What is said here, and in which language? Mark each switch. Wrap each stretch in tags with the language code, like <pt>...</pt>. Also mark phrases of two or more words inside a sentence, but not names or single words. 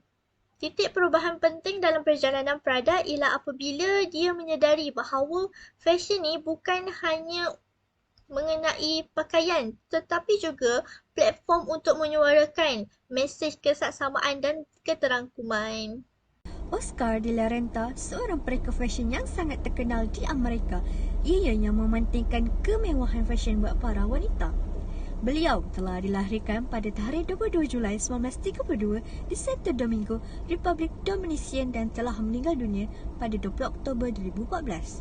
<ms>Titik perubahan penting dalam perjalanan Prada ialah apabila dia menyedari bahawa fashion ni bukan hanya mengenai pakaian tetapi juga platform untuk menyuarakan mesej kesaksamaan dan keterangkuman. Oscar de la Renta, seorang pereka fashion yang sangat terkenal di Amerika, ianya mementingkan kemewahan fashion buat para wanita. Beliau telah dilahirkan pada tarikh 22 Julai 1932 di Santo Domingo, Republik Dominican dan telah meninggal dunia pada 20 Oktober 2014.</ms>